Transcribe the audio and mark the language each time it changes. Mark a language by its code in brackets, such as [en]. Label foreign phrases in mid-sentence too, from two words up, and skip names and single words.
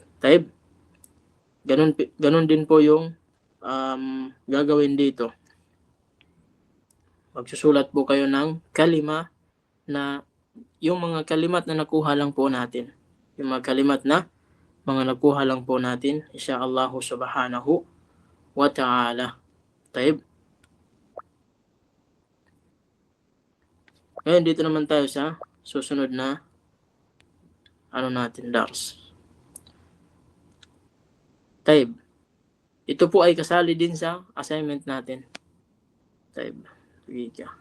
[tl] Taib, ganun din po yung gagawin dito. Magsusulat po kayo ng kalima na yung mga kalimat na nakuha lang po natin. Yung mga kalimat na mga nakuha lang po natin, [ar] إن شاء الله سبحانه وتعالى. [tl] Taib. Ngayon dito naman tayo sa susunod na dars. Taib. Ito po ay kasali din sa assignment natin. Taib. Sige ka.